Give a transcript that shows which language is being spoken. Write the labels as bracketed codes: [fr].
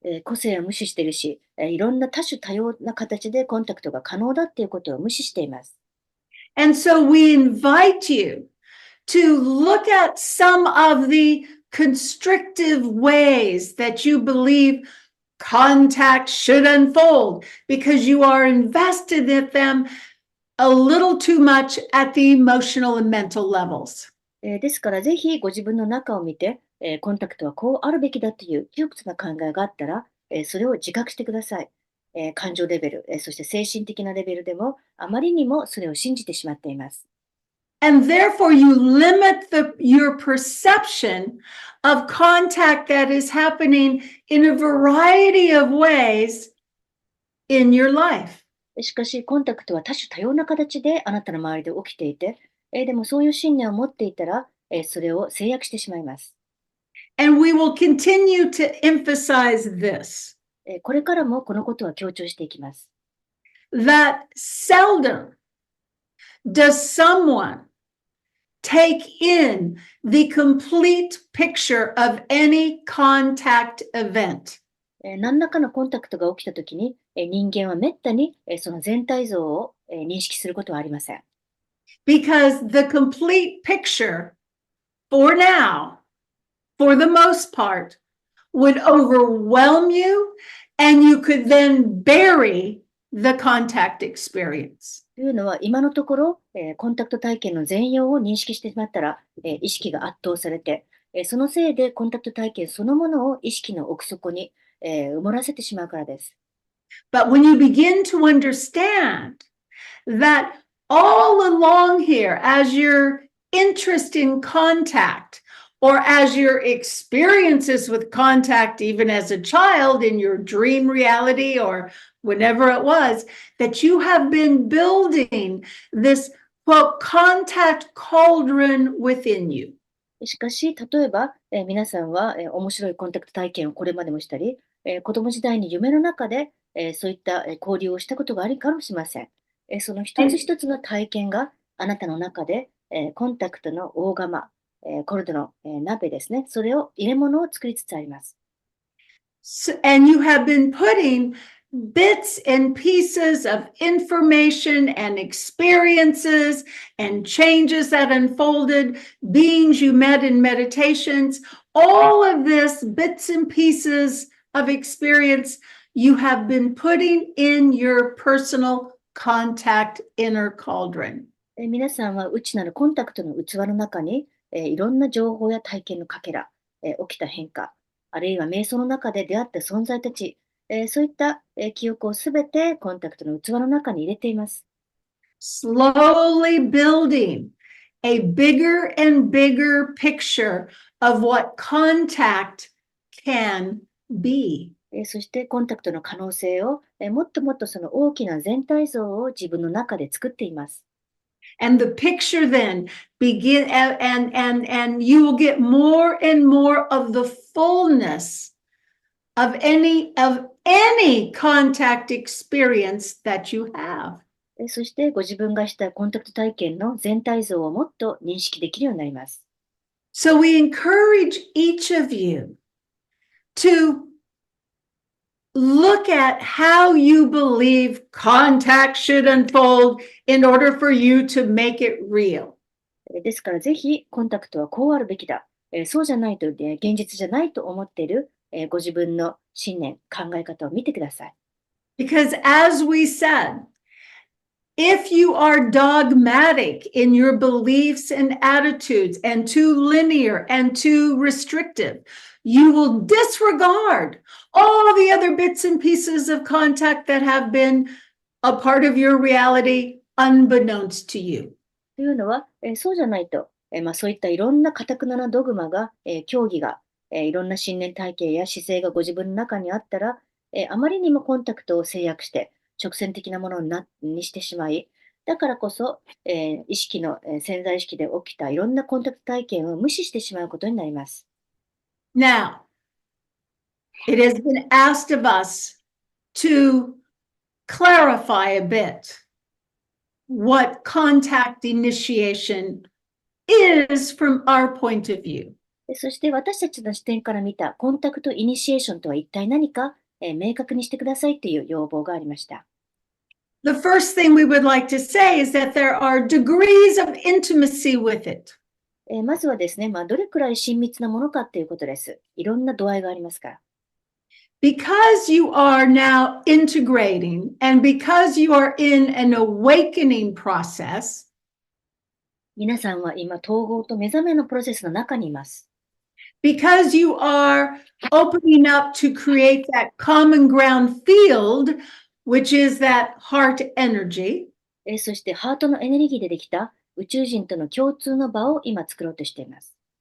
[ja] 個性を無視しているし、いろんな多種多様な形でコンタクトが可能だっていうことを無視しています。 [en] And so we invite you to look at some of the constrictive ways that you believe contact should unfold because you are invested in them a little too much at the emotional and mental levels. [ja] ですから、ぜひご自分の中を見て、コンタクトはこうあるべきだという窮屈な考えがあったら、それを自覚してください。感情レベル、そして精神的なレベルでも、あまりにもそれを信じてしまっています。 [en] And therefore, you limit your perception of contact that is happening in a variety of ways in your life. [ja] しかし、コンタクトは多種多様な形であなたの周りで起きていて、でもそういう信念を持っていたら、それを制約してしまいます。 [en] And we will continue to emphasize this, [ja] これからもこのことは強調していきます。 [en] that seldom does someone take in the complete picture of any contact event. [ja] 何らかのコンタクトが起きたときに、人間はめったにその全体像を認識することはありません。 [en] Because the complete picture, for now, for the most part, would overwhelm you, and you could then bury the contact experience. [ja] というのは、今のところ、コンタクト体験の全容を認識してしまったら、意識が圧倒されて、そのせいでコンタクト体験そのものを意識の奥底に、埋もらせてしまうからです。 [en] But when you begin to understand that all along here, as your interest in contact, or as your experiences with contact, even as a child in your dream reality or whenever it was, that you have been building this, quote, contact cauldron within you. [ja] しかし、例えば、皆さんは、面白いコンタクト体験をこれまでもしたり、子供時代に夢の中で、そういった、交流をしたことがあるかもしれません。その一つ一つの体験があなたの中で、コンタクトの大釜、コルドの、鍋ですね。それを入れ物を作りつつあります。 [en] And you have been putting bits and pieces of information and experiences and changes that unfolded, beings you met in meditations, all of this bits and pieces of experience you have been putting in your personal contact inner cauldron. [ja] 皆さんは内なるコンタクトの器の中に、いろんな情報や体験のかけら、起きた変化、あるいは瞑想の中で出会った存在たち、そういった、記憶をすべてコンタクトの器の中に入れています。 [en] Slowly building a bigger and bigger picture of what contact can be. [ja] そしてコンタクトの可能性を、もっともっとその大きな全体像を自分の中で作っています。 [en] And the picture then begin and you will get more and more of the fullness of any contact experience that you have. [ja] そしてご自分がしたコンタクト体験の全体像をもっと認識できるようになります。 [en] So we encourage each of you to look at how you believe contact should unfold in order for you to make it real. [ja] ですからぜひコンタクトはこうあるべきだ。そうじゃないと、現実じゃないと思っている、ご自分の信念、考え方を見てください。 [en] Because as we said, if you are dogmatic in your beliefs and attitudes and too linear and too restrictive, you will disregard all the other bits and pieces of contact that have been a part of your reality unbeknownst to you. [ja] というのは、そうじゃないと、そういったいろんな堅くななドグマが、教義が、いろんな信念体系や姿勢がご自分の中にあったら、あまりにもコンタクトを制約して、直線的なものにしてしまい、だからこそ、意識の、潜在意識で起きたいろんなコンタクト体験を無視してしまうことになります。 [en] Now, it has been asked of us to clarify a bit what contact initiation is from our point of view. [ja] そして私たちの視点から見たコンタクトイニシエーションとは一体何か、明確にしてくださいという要望がありました。 [en] The first thing we would like to say is that there are degrees of intimacy with it. [ja] まずはですね、どれくらい親密なものかということです。いろんな度合いがありますから。 [en] Because you are now integrating and because you are in an awakening process, [ja] 皆さんは今、統合と目覚めのプロセスの中にいます。 [en] because you are opening up to create that common ground field, which is that heart energy, [ja] そしてハートのエネルギーでできた宇宙人との共通の場を今作ろうとしています。